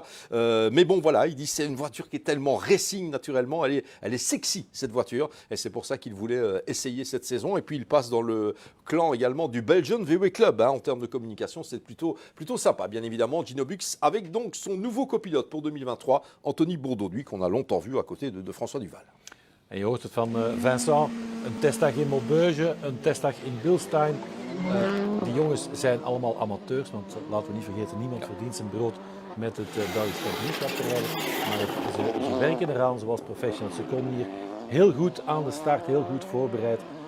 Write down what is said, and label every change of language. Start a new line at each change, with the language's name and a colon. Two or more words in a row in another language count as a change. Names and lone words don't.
French: Mais bon, voilà, il dit c'est une voiture qui est tellement racing naturellement, elle est sexy cette voiture, et c'est pour ça qu'il voulait essayer cette saison. Et puis il passe dans le clan également du Belgian VW Club, en termes de communication, c'est plutôt sympa, bien évidemment. Gino Bux avec donc son nouveau copilote pour 2023, Anthony Bourdouis, qu'on a longtemps vu à côté de François Duval.
Dutch: En je hoort het van Vincent, een testdag in Maubeuge, een testdag in Bilstein. Die jongens zijn allemaal amateurs, want laten we niet vergeten, niemand verdient zijn brood met het Belgisch kampioenschap te rijden. Maar ze werken eraan zoals professionals. Ze komen hier heel goed aan de start, heel goed voorbereid.